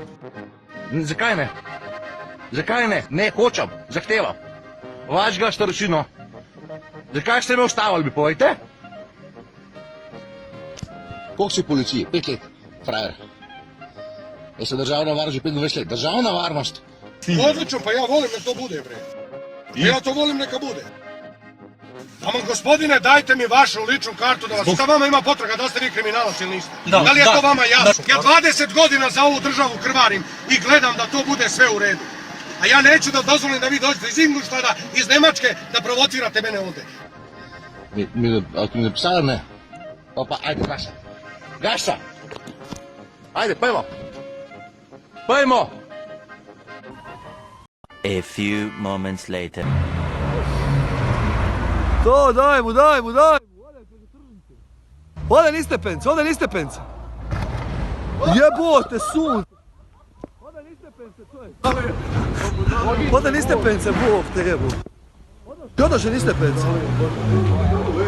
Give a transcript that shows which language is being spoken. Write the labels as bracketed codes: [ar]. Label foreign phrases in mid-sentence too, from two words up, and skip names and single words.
[sl] Zakaj ne? Zakaj ne? Ne, hočem, zahtevam. Vašega staršino. Zakaj ste me ustavili, mi povejte? Koliko si v policiji? 5 let, frajer. Jaz sem državna varnost že 25 let. Državna varnost. [sr] Odlično, pa ja volim nek to bude, bre. Ja to volim neka bude. Ama gospodine, dajte mi vašu ličnu kartu da vas... Šta vama ima potraga, da ste vi kriminalac ili niste? Da li je to vama jasno? Ja 20 godina za ovu državu krvarim i gledam da to bude sve u redu. A ja neću da dozvolim da vi dođete iz Ingolstadta, iz Nemačke, da provocirate mene ovde. Ali ti mi napisali ne? Pa, ajde, Gaša. Gaša! Ajde, pojmo! Pojmo! [en] A few moments later. [sr] To, daj mu! Ode niz stepence! Jebote, sunce! Ode niz stepence, Bog te jebu! Odoše niz stepence! Odoše!